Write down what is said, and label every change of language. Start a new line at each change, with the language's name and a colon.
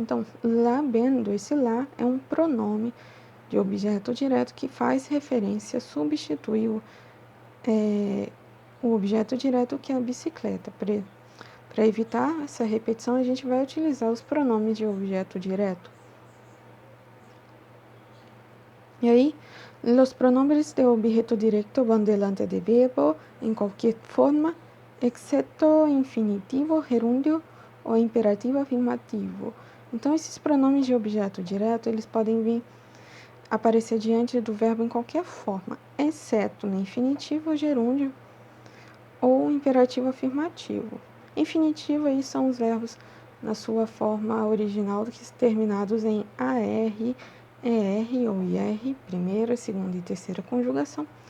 Portuguese: Então, lá vendo, esse lá é um pronome de objeto direto que faz referência, substitui o objeto direto que é a bicicleta. Para evitar essa repetição, a gente vai utilizar os pronomes de objeto direto. E aí, os
Spanish: pronombres de objeto directo van delante de verbo en cualquier forma,
Portuguese: exceto infinitivo, gerúndio ou imperativo afirmativo. Então, esses pronomes de objeto direto, eles podem aparecer diante do verbo em qualquer forma, exceto no infinitivo, gerúndio ou imperativo afirmativo. Infinitivo aí são os verbos na sua forma original, terminados em AR, ER ou IR, primeira, segunda e terceira conjugação.